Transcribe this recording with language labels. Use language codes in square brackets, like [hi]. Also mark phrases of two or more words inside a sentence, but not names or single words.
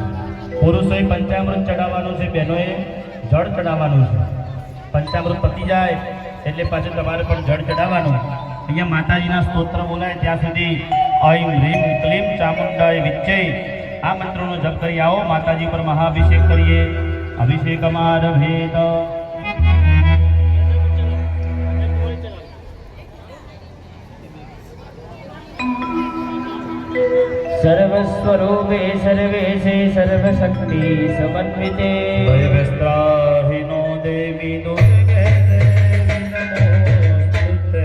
[gu] પુરુષોએ પંચામૃત ચડાવવાનું છે, બહેનોએ જળ ચડાવવાનું છે. પંચામૃત પતી જાય એટલે પાછું તમારે પણ જળ ચડાવવાનું. અહીંયા માતાજીના સ્તોત્ર બોલાય ત્યાં સુધી [sa] ऐं ह्रीं क्लीं चामुंडाय विच्छै [gu] આ મંત્રોનો જપ કરી આવો. માતાજી પર મહાઅભિષેક કરીએ. અભિષેકમારભેત. [sa] सर्वस्वरूपे सर्वेशे सर्वशक्ति समन्विते भयविस्त्राहिनो देवी दुर्गे देवी नमोस्तुते.